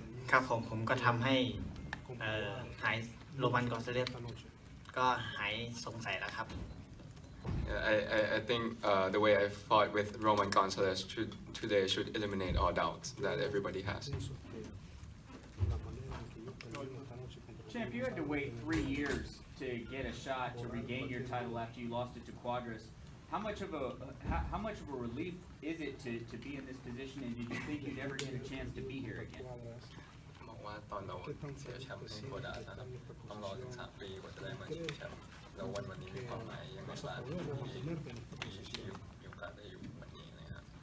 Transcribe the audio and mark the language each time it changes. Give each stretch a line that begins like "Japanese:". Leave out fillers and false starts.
Thai: ครับผมก็ทำให้หายโรมันกอนซาเลสก็หายสงสัยแล้วครับ
English: I think the way I fought with Roman Gonzalez today should eliminate all doubts that everybody has. Champ, you had to wait 3 years to get a shot to regain your title after you lost it to Quadras. How much of a relief is it to be in this position, and did you think you'd ever get a chance to be here again?
Thai: บอกว่าตอนเราเสียแชมป์ให้โคดานะครับต้องรอถึง3 ปีกว่าจะได้มาชิงแชมป์แล้ววันนี้มีความหมายยังไงบ้างที่มีโอกาสได้อยู่วันนี้นะครับ